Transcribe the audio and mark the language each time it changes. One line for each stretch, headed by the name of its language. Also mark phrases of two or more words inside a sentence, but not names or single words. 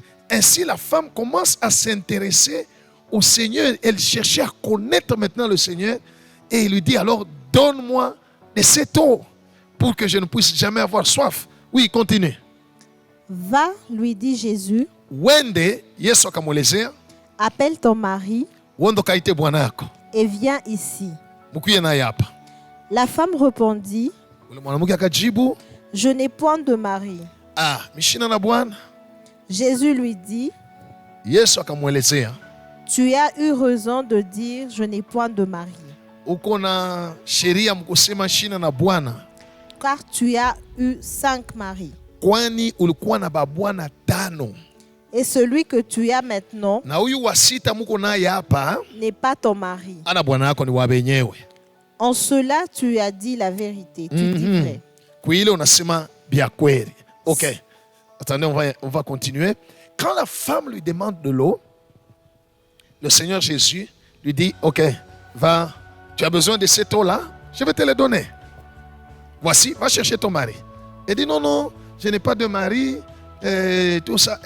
French: Ainsi, la femme commence à s'intéresser au Seigneur. Elle cherchait à connaître maintenant le Seigneur. Et il lui dit, alors, donne-moi de cette eau pour que je ne puisse jamais avoir soif. Oui, continue. Va, lui dit Jésus,
Swahili: Wende, Yesu akamwelezea,
French: appelle ton mari
Swahili: Wondo kaite bwana yako.
French: et viens ici.
Swahili: Mukuye naye hapa.
French: La femme répondit,
Swahili: Ule mwanamke akajibu,
French: je n'ai point de mari.
Swahili: mishina na bwana.
French: Jésus lui dit,
Swahili: Yesu akamwelezea,
French: tu as eu raison de dire, je n'ai point de mari,
Swahili: uko na sheria mkusema shina na bwana,
French: car tu as eu 5 maris.
Swahili: kwani ulikuwa na babwana 5.
French: Et celui que tu as maintenant
Swahili: Na huyu wa 6 muko naye hapa,
French: n'est pas ton mari.
Swahili: ana bwana yako ni wa benyewe.
French: En cela, tu as dit la vérité. Tu dis vrai.
Swahili: Kuile unasema bia kweli.
French: Ok. Attendez, on va continuer. Quand la femme lui demande de l'eau, le Seigneur Jésus lui dit, ok, va, tu as besoin de cette eau-là, je vais te la donner. Voici, va chercher ton mari. Elle dit, non, non, je n'ai pas de mari, tout ça.